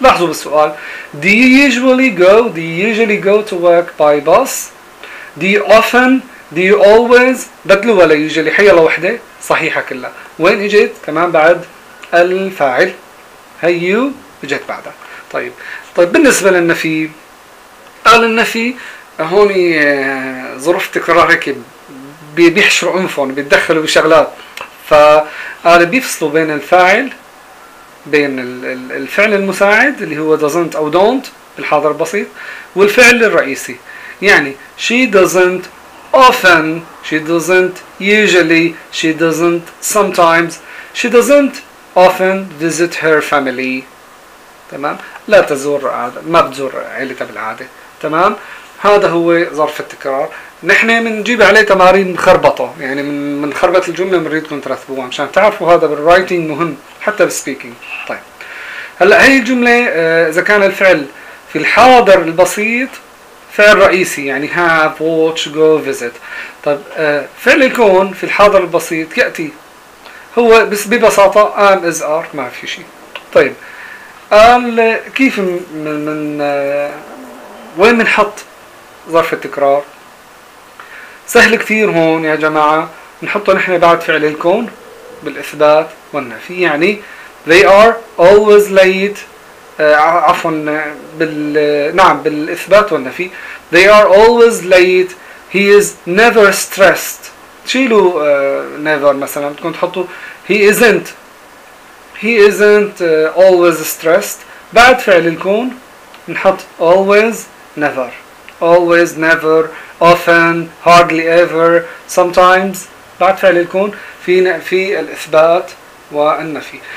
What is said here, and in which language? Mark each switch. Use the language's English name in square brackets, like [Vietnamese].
[Arabic] لاحظوا بالسؤال [English] do you usually go to work by bus، do you often، do you always، [Arabic] بدلوا ولا [English] usually، [Arabic] حي الله وحده صحيحه كلها. وين اجت؟ كمان بعد الفاعل، هي يو اجت بعدها. طيب بالنسبه للنفي، قال النفي هون ظروف تكرار هيك بيحشروا انفهم، بيتدخلوا بشغلات، فقال بيفصلوا بين الفاعل، بين الفعل المساعد اللي هو [English] doesn't [Arabic] أو [English] don't [Arabic] بالحاضر البسيط، والفعل الرئيسي. يعني [English] she doesn't often، she doesn't usually، she doesn't sometimes، she doesn't often visit her family. [Arabic] تمام، لا تزور عادة، ما بتزور عيلتها بالعادة. تمام، هذا هو ظرف التكرار. نحن منجيب عليه تمارين خربطة، يعني من خربطة الجملة منريدكم ترثبوها مشان تعرفوا هذا بالرايتينج مهم حتى بالسبيكينج. طيب هلأ هي الجملة إذا كان الفعل في الحاضر البسيط فعل رئيسي، يعني [English] have, watch, go, visit. [Arabic] طيب فعل الكون في الحاضر البسيط يأتي، هو بس ببساطة [English] am, is, are، [Arabic] ما في شيء. طيب قال كيف من وين منحط ظرف التكرار؟ سهل كثير هون يا جماعة، نحطه نحن بعد فعل الكون بالإثبات والنفي. يعني [English] they are always late، [Arabic] عفوا نعم بالإثبات والنفي، [English] they are always late، he is never stressed. [Arabic] شيلوا [English] never [Arabic] مثلا، بتكون تحطوا [English] he isn't always stressed. [Arabic] بعد فعل الكون نحط [English] always، never، always، never، often، hardly ever، sometimes. [Arabic] بعد فعل الكون في الإثبات والنفي.